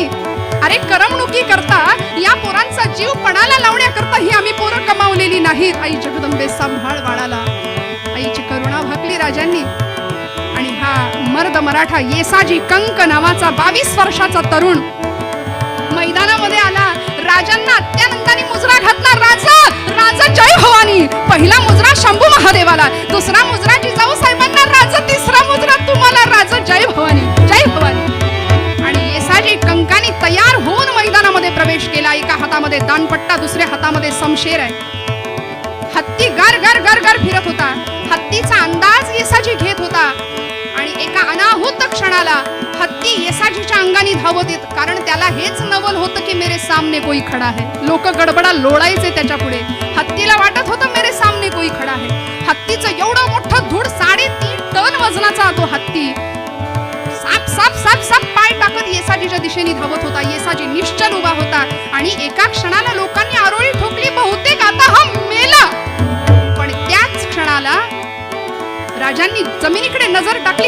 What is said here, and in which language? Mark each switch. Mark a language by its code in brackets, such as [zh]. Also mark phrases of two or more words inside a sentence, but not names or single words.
[mr] अरे करमणुकी करता, या पोरांचा जीव पणाला लावण्याकरता ही आम्ही पोरं कमावलेली नाहीत. आई जगदंबे, सांभाळ बाळाला. आईची करुणा भागली राजांनी. आणि हा मर्द मराठा येसाजी कंक नावाचा 22 वर्षाचा तरुण मैदानामध्ये आला. राजांना अत्यानंदाने मुजरा घातला. राजा, राजा जय भवानी. पहिला मुजरा शंभू महादेवाला, दुसरा मुजरा जिजाऊ साहेबांना. राजा, तिसरा मुजरा तुम्हाला. राजा जय भवानी, जय भवानी. आणि येसाजी कंकानी तयार होऊन मैदानामध्ये प्रवेश केला. एका हातामध्ये दानपट्टा, दुसऱ्या हातामध्ये समशेर आहे. हत्ती गर गर गर गर फिरत होता. हत्तीचा अंदाज येसाजी घेत होता. आणि एका अनाहूत क्षणाला हत्ती येसाजीच्या अंगाने धावत येत. कारण त्याला हेच नवल होतं की [hi] मेरे सामने कोई खडा है. [mr] लोक गडबडा लोळायचे त्याच्या पुढे. हत्तीला वाटत होतं [hi] मेरे सामने कोई खडा है. [mr] हत्तीचं एवढं मोठं धूड, 3.5 टन वजनाचा तो हत्ती साप साप साप साप पाय टाकत येसाजीच्या दिशेने धावत होता. येसाजी निश्चल उभा होता. आणि एका क्षणाला लोकांनी आरोळी ठोकली, बहुतेक आता हा मेला. पण त्याच क्षणाला राजांनी जमिनीकडे नजर टाकली.